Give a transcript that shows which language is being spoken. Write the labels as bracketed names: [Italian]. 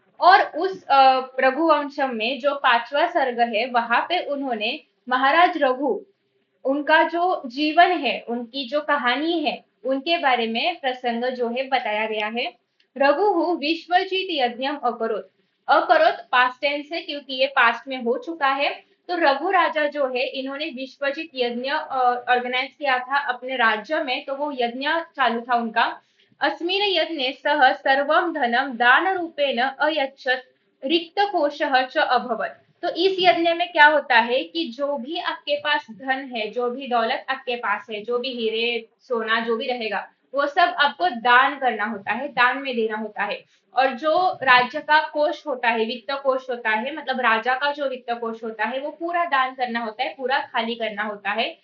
[Hindi] और उस रघुवंशम में जो पांचवा सर्ग है वहां पे उन्होंने महाराज रघु, उनका जो जीवन है, उनकी जो कहानी है, उनके बारे में प्रसंग जो है बताया गया है। [Sanskrit] रघु विश्वजित यज्ञ अकरोत। [Hindi] अकरोत पास्ट टेंस है क्योंकि ये पास्ट में हो चुका है। तो रघु राजा जो है इन्होंने विश्वजित यज्ञ ऑर्गेनाइज किया था अपने राज्य में, तो वो यज्ञ चालू था उनका। [Sanskrit] अस्मिन् यज्ञे सह सर्वं धनं दान रूपेण अयच्छत् रिक्त कोशः च अभवत्। [Hindi] तो इस यज्ञ में क्या होता है कि जो भी आपके पास धन है, जो भी दौलत आपके पास है, जो भी हीरे सोना जो भी रहेगा, वो सब आपको दान करना होता है, दान में देना होता है। और जो राज्य का कोष होता है, वित्त कोष होता है, मतलब राजा का जो वित्त कोष होता है वो पूरा दान करना होता है, पूरा खाली करना होता है।